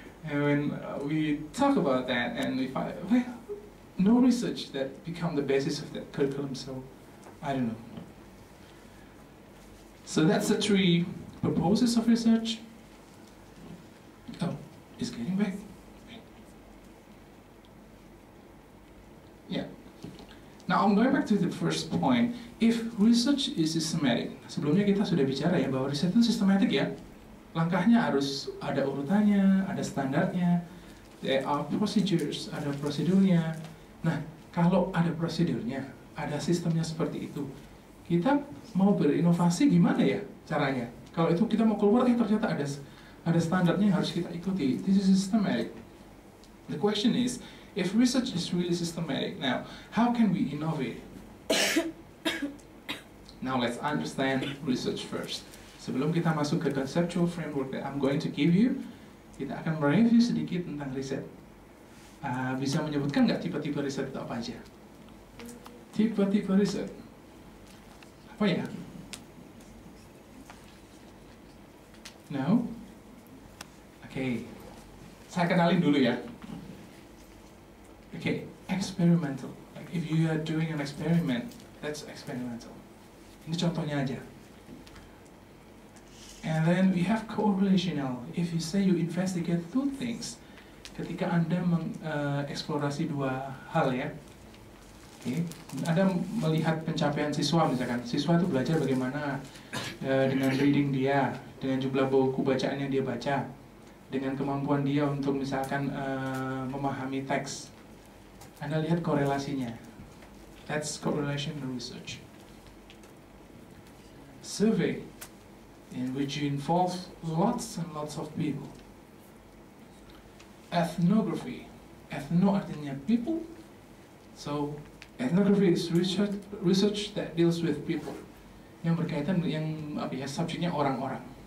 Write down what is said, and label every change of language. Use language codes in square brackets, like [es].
[en] And when we talk about that, and we find well, no research that become the basis of that curriculum, so I don't know. So that's the 3 proposals of research. Oh, it's getting back. Yeah. Now I'm going back to the first point. If research is systematic, [id] sebelumnya kita sudah bicara ya bahwa riset itu sistematik ya. Langkahnya harus ada urutannya, ada standarnya, [en] there are procedures, [id] ada prosedurnya. Nah, kalau ada prosedurnya, ada sistemnya seperti itu, kita mau berinovasi gimana ya caranya? Kalau itu kita mau keluar, ternyata ada standarnya yang harus kita ikuti. [en] This is systematic. The question is, if research is really systematic, now how can we innovate? Now let's understand research first. [id] Sebelum kita masuk ke [en] conceptual framework that I'm going to give you, [id] kita akan mereview sedikit tentang riset. Bisa menyebutkan nggak tipe-tipe riset itu apa aja? Tipe-tipe riset apa ya? No? Oke, saya kenalin dulu ya. [en] Oke, experimental. Like if you are doing an experiment, that's experimental. [id] Ini contohnya aja. [en] And then we have correlational. If you say you investigate 2 things, [id] ketika Anda mengeksplorasi 2 hal ya, Anda melihat pencapaian siswa misalkan, siswa itu belajar bagaimana dengan reading dia, dengan jumlah buku bacaan yang dia baca, dengan kemampuan dia untuk misalkan memahami teks. Anda lihat korelasinya. [en] That's correlational research. Survey, in which you involve lots and lots of people. Ethnography, ethno artinya people, so ethnography is research that deals with people, [id] yang berkaitan yang subjeknya orang-orang.